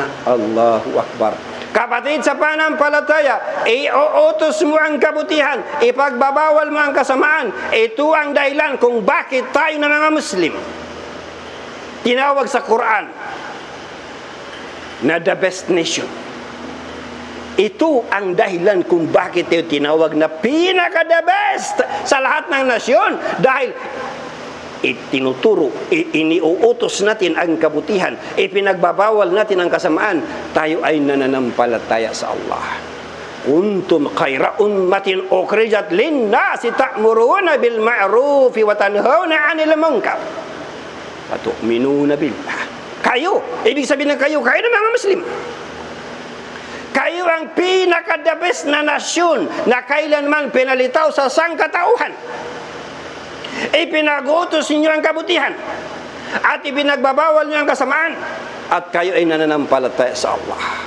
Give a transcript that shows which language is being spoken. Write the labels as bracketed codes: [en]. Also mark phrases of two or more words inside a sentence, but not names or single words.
[ar] الله أكبر. [tl] Kapatid sa pananampalataya, iuutos mo ang kabutihan, ipagbabawal mo ang kasamaan. Ito ang dahilan kung bakit tayo na mga Muslim tinawag sa Quran na [en] the best nation. [tl] Ito ang dahilan kung bakit tayo tinawag na pinaka- [en] the best [tl] sa lahat ng nasyon. Dahil itinuturo, iniuutos natin ang kabutihan, ipinagbabawal natin ang kasamaan, tayo ay nananampalataya sa Allah. [ar] كنتم خير أمة أخرجت للناس تأمرون بالمعروف وتنهون عن المنكر وتؤمنون بالله. [tl] Kayo, ibig sabihin ng kayo ng mga Muslim. Kayo ang pinaka- [en] the best [tl] na nasyon na kailanman pinalitaw sa sangkatauhan. Ipinag-utos ninyo ang kabutihan at ipinagbabawal niyo ang kasamaan, at kayo ay nananampalataya sa Allah.